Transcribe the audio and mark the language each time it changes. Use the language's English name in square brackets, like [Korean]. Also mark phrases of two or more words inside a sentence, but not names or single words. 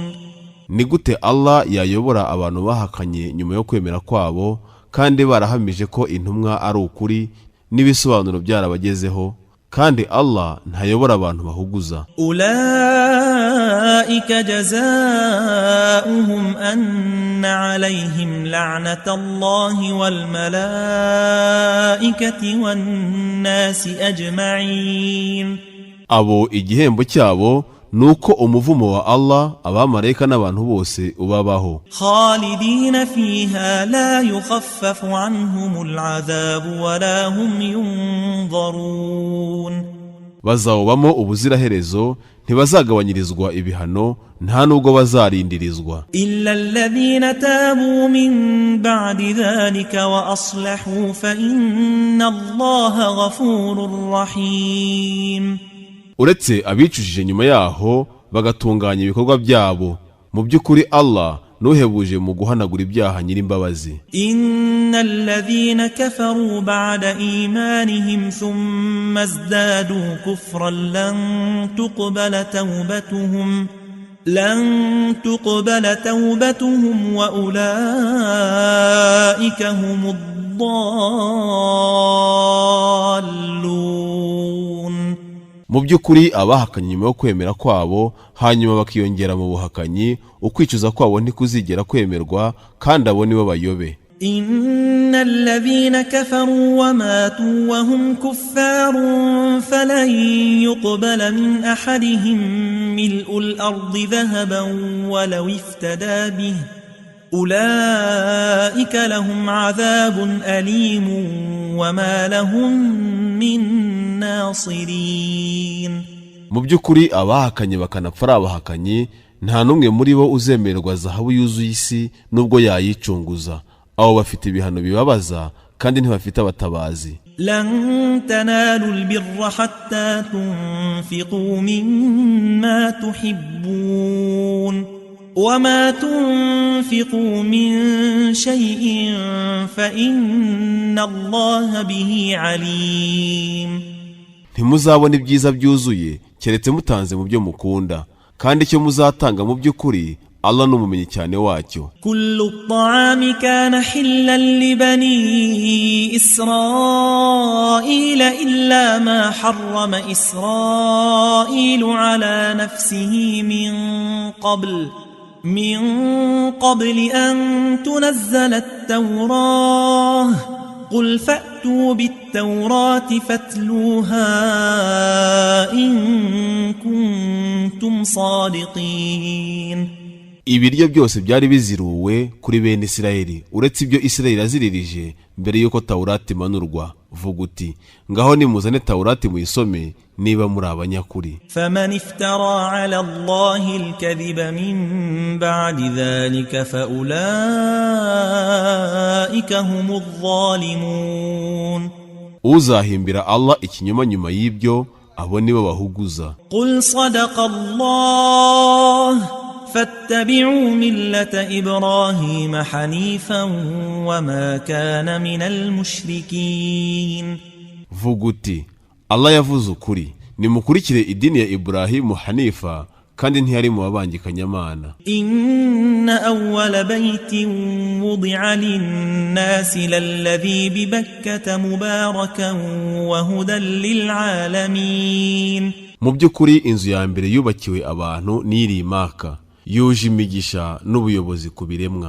[Kinyarwanda] ni gute Allah yayobora abantu bahakanye nyuma yo kwemera kwabo kandi barahamije ko intumwa ari ukuri n'ibisobanuro byarabagezeho, kandi Allah ntayobora abantu bahuguza. [Arabic] أولئك جزاؤهم أن عليهم لعنة الله والملائكة والناس أجمعين. [Kinyarwanda] abo igihembo cyabo nuko umuvumo wa Allah, abamarayika n'abantu bose ubabaho. [Arabic] خالدين فيها لا يخفف عنهم العذاب ولا هم ينظرون. [Kinyarwanda] bazawubamo ubuziraherezo, ntibazagabanyirizwa ibihano, nta nubwo bazarindirizwa. [Arabic] إلا الذين تابوا من بعد ذلك وأصلحوا فإن الله غفور رحيم. [Kinyarwanda] uretse abicujije nyuma yaho bagatunganya ibikorwa byabo, mu by'ukuri Allah nuhebuje mu guhanagura ibyaha nyir'imbabazi. [Arabic] إن الذين كفروا بعد إيمانهم ثم ازدادوا كفرا لن تقبل توبتهم وأولئك هم الضالون. [Kinyarwanda] mu by'ukuri abahakanye nyuma yo kwemera kwabo hanyuma bakiyongera mu buhakanyi, ukwicuza kwabo ntikuzigera kwemerwa, kandi abo nibo bayobe. [Arabic] إن الذين كفروا وماتوا وهم كفار فلن يقبل من أحدهم ملء الأرض ذهبا ولو افتدى به أولئك لهم عذاب أليم وما لهم من ناصرين. [Kinyarwanda] mu by'ukuri abahakanye bakanapfa ari abahakanye, nta n'umwe muri bo uzemererwa zahabu yuzuye isi nubwo yayicunguza. abo bafite ibihano bibabaza kandi ntibafite abatabazi. [Arabic] لن تنالوا البر حتى تنفقوا مما تحبون وما تنفقوا من شيء فإن الله به عليم. [Kinyarwanda] ntimuzabona ibyiza byuzuye keretse mutanze mu byo mukunda, kandi icyo muzatanga mu by'ukuri Allah n'umumenyi cyane wacyo. [Arabic] كل الطعام كان حلا لبني إسرائيل إلا ما حرم إسرائيل على نفسه من قبل أن تنزل التوراة قل فأتوا بالتوراة فاتلوها إن كنتم صادقين. [Kinyarwanda] Ibiryo byose byari biziruwe kuri bene Isirayeli uretse ibyo Isirayeli aziririje mbere yuko Taurati manurwa. Vuga uti ngaho nimuzane Taurati muyisome niba muri abanyakuri. [Arabic] فمن افترى على الله الكذب من بعد ذلك فأولئك هم الظالمون. [Kinyarwanda] Uzahimbira Allah ikinyoma nyuma y'ibyo abo nibo bahuguza. [Arabic] قل صدق الله فاتبعوا ملة إبراهيم حنيفا وما كان من المشركين. [Kinyarwanda] Vuga uti Allah yavuze ukuri nimukurikire idini ya Ibrahimu Hanifa kandi ntiyari mu babangikanyamana. [Arabic] إن أول بيت وضع للناس للذي ببكة مباركا وهدى للعالمين. [Kinyarwanda] Mu by'ukuri inzu ya mbere yubakiwe abantu n'iri Maka yuje imigisha n'ubuyobozi ku biremwa.